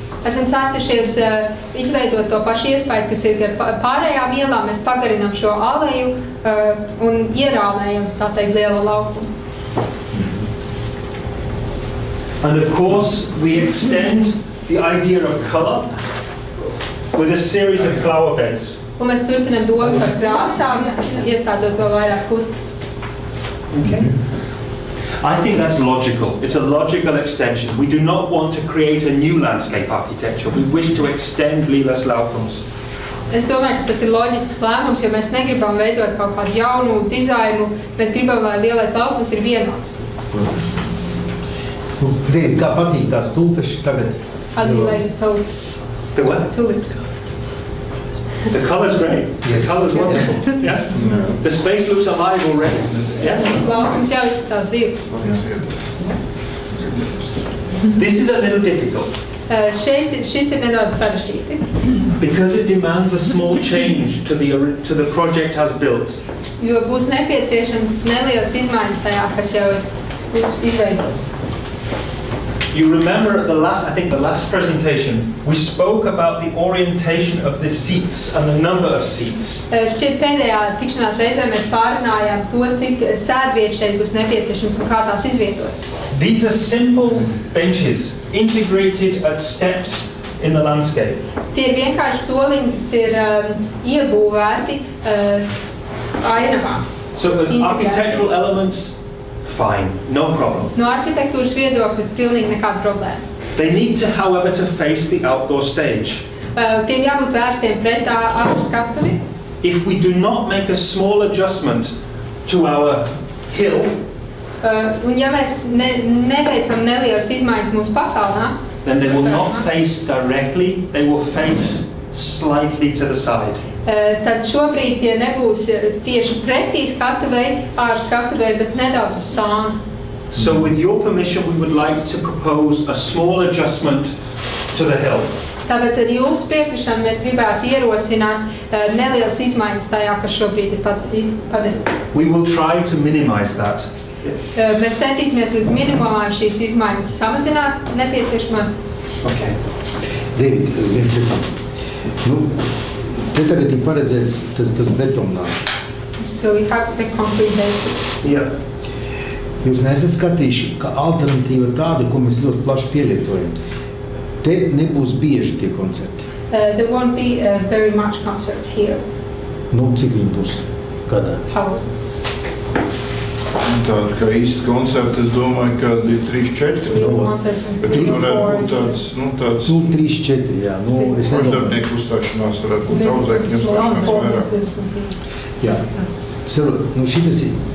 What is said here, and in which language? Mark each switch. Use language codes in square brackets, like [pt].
[lv] Esam centušies izveidot to pašu iespēju, kas ir ar pārējām ielām. Mēs pagarinām šo aleju un ierāmējam, tā teikt, lielo laukumu. [en] And of course, we extend the idea of colour with a series of flower beds. [lv] Un mēs turpinām domu par krāsām, iestādot to vairāk kurpus. [en] Okay. I think that's logical. It's a logical extension. We do not want to create a new landscape architecture. We wish to extend Līlas laukums. [lv] Es domāju, ka tas ir loģisks lēmums, jo mēs negribam veidot kaut kādu jaunu dizainu. Mēs gribam, lai lielais laukums ir vienots. Dēļ, kā patīk tās tulpes tagad? [en] How do you like the tulips? The what? Tulips. The colour's great. Yes. The colour's wonderful. Yeah. No. The space looks alive already. Yeah. [lv] Laukums jau izskatās dzīves. [en] This is a little difficult. [lv] Šis ir nedaudz sarežģīti. [en] Because it demands a small change to the project as built. [lv] Jo būs nepieciešams nelielas izmaiņas tajā, kas jau ir izveidots. [en] You remember at the last presentation, we spoke about the orientation of the seats and the number of seats. [lv] Šķiet pēdējā tikšanās reizē mēs pārunājām to, cik sēdvietas šeit būs nepieciešams un kā tās izvietot. [en] These are simple benches integrated at steps in the landscape. [lv] Tie ir vienkārši soliņi, kas ir iebūvēti ainavā. [en] So as architectural elements, fine, no problem. [lv] No arhitektūras viedokļa pilnīgi nekāda problēma. [en] They need to, however, to face the outdoor stage. [lv] Tiem jābūt vērstiem pret ārskatuvi. [en] If we do not make a small adjustment to our hill, [lv] un ja mēs neveicam nelielas izmaiņas mūsu pakalnā, [en] then they will not face directly, they will face slightly to the side. [lv] Tad šobrīd tie nebūs tieši pretī skatuvei, ārskatuvei, bet nedaudz uz sānu. [en] So with your permission, we would like to propose a small adjustment to the hill. [lv] Tāpēc ar jūsu piekrišanu mēs gribētu ierosināt nelielas izmaiņas tajā, kas šobrīd ir padarīts. [en] We will try to minimize that. [lv] Mēs centīsimies līdz minimumam šīs izmaiņas samazināt nepieciešamās. [en] Okay. [lv] David, viens ir te tagad ir paredzēts tas betonā. [en] So we have the concrete basis. Yeah. [lv] Jūs neesat skatījuši, ka alternatīva tāda, ko mēs ļoti plaši pielietojam. Te nebūs bieži tie koncerti. [en] There won't be very much concerts here. [lv] Cik viņi būs gadā? [en] How? [lv] Tāda kā īsti koncerti, es domāju, ka ir 3-4. Bet tur varētu būt tāds 3-4, jā. Pašdarbnieku uzstāšanās varētu būt daudzēk, ņemšanās vairāk. Jā. Šitas ir